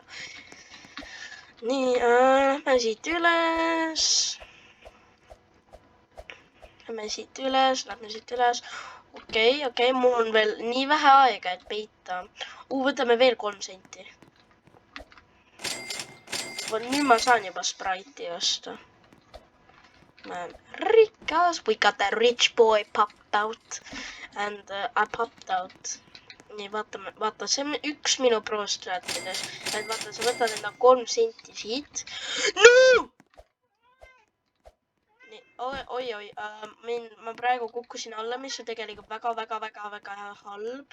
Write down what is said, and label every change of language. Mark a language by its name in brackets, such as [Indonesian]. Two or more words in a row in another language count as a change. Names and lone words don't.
[Estonian] Nii, lähme siit üles. Okei, mul on veel nii vähe aega, et peita. Võtame veel 3 senti. Nüüd ma saan juba Sprite'i osta. Ma olen rikas. [English] We got that rich boy popped out. And I popped out. [Estonian] Nii, vaata, see on üks minu pro-strategides. Et vaata, sa võtad enda 3 senti siit. No! Nii, oi. Ma praegu kukkusin alla, mis on tegelikult väga halb.